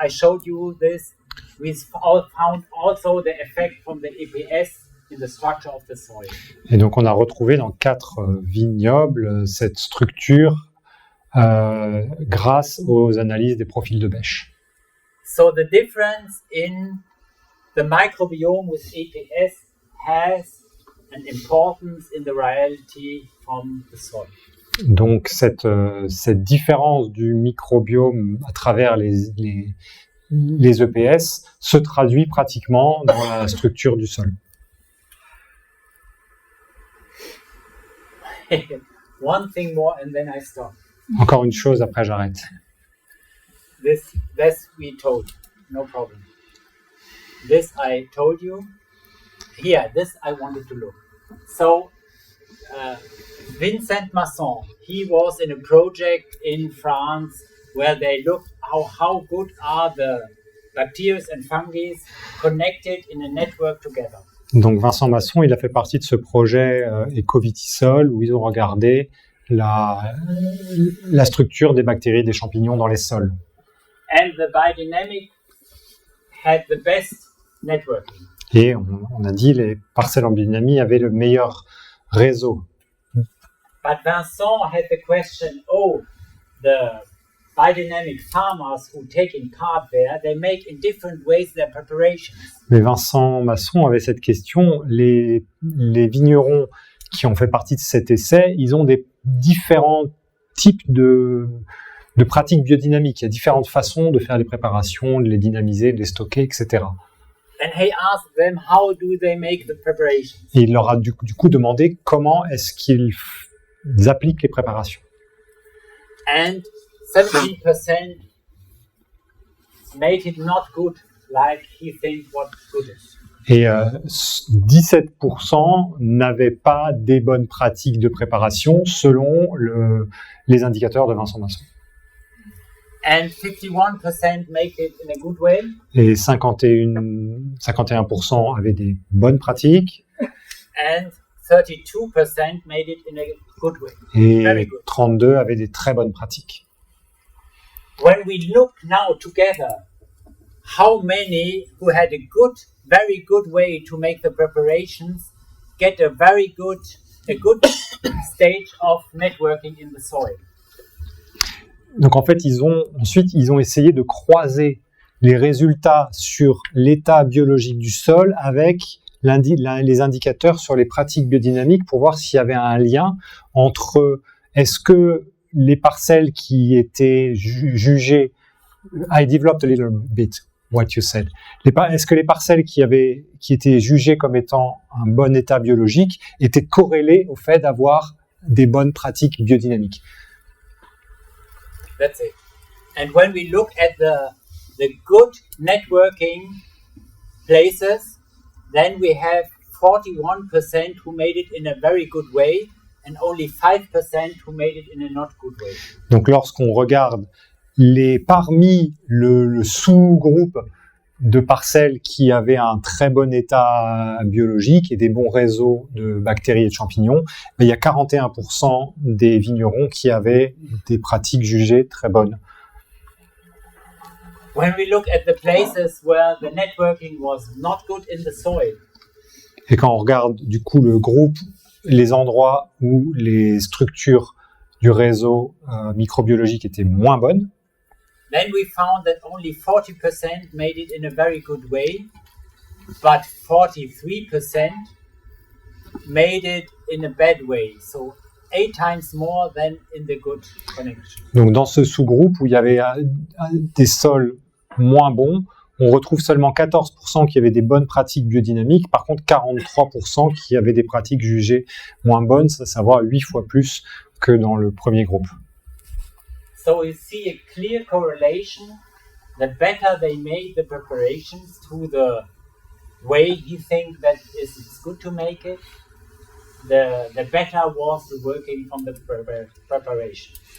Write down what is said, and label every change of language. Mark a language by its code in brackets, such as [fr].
[en] I showed you this. We found also the effect from the EPS in the structure of the soil. [fr] Et donc on a retrouvé dans 4 vignobles cette structure grâce aux analyses des profils de bêche. [en] So the difference in the microbiome with EPS has an importance in the reality from the soil. [fr] Donc cette différence du microbiome à travers les EPS se traduit pratiquement dans la structure du sol. [en] One thing more and then I stop. [fr] Encore une chose, après j'arrête. [en] This we told, no problem. This I told you. Here, this I wanted to look. So, Vincent Masson, he was in a project in France where they looked how good are the bacteria and fungi connected in a network together. [fr] Donc Vincent Masson, il a fait partie de ce projet Ecovitisol où ils ont regardé la structure des bactéries et des champignons dans les sols. [en] And the biodynamic had the best networking. [fr] Et on a dit les parcelles en biodynamie avaient le meilleur réseau. [en] But Vincent had the question, the biodynamic farmers who taking part there, they make in different ways their preparations. [fr] Mais Vincent Masson avait cette question, les vignerons qui ont fait partie de cet essai, ils ont des différents types de pratiques biodynamiques. Il y a différentes façons de faire les préparations, de les dynamiser, de les stocker, etc. [en] And he asked them, how do they make the preparations? [fr] Et il leur a du coup demandé comment est-ce qu'ils appliquent les préparations. [en] And 17% made it not good like he thinks what good is. [fr] Et 17% n'avaient pas des bonnes pratiques de préparation selon les indicateurs de Vincent Masson. [en] And 51% make it in a good way. [fr] Et 51% avaient des bonnes pratiques. [en] And 32% made it in a good way. [fr] Et [en] Very good. [fr] 32 avaient des très bonnes pratiques. [en] When we look now together, how many who had a very good way to make the preparations get a good stage of networking in the soil? [fr] Donc en fait, ils ont essayé de croiser les résultats sur l'état biologique du sol avec les indicateurs sur les pratiques biodynamiques pour voir s'il y avait un lien entre est-ce que les parcelles qui étaient jugées, [en] I developed a little bit what you said. [fr] Est-ce que les parcelles qui étaient jugées comme étant un bon état biologique étaient corrélées au fait d'avoir des bonnes pratiques biodynamiques? [en] That's it. And when we look at the good networking places, then we have 41% who made it in a very good way and only 5% who made it in a not good way. [fr] Donc lorsqu'on regarde parmi le sous-groupe de parcelles qui avaient un très bon état biologique et des bons réseaux de bactéries et de champignons, il y a 41% des vignerons qui avaient des pratiques jugées très bonnes. [en] When we look at the places where the networking was not good in the soil, [fr] et quand on regarde du coup le groupe, les endroits où les structures du réseau microbiologique étaient moins bonnes, [en] then we found that only 40% made it in a very good way, but 43% made it in a bad way. So 8 times more than in the good connection. [fr] Donc dans ce sous-groupe où il y avait des sols moins bons, on retrouve seulement 14% qui avaient des bonnes pratiques biodynamiques, par contre 43% qui avaient des pratiques jugées moins bonnes, à savoir 8 fois plus que dans le premier groupe. [en] So we see a clear correlation the better they made the preparations to the way he think that it's good to make it, the better was the working from the preparation.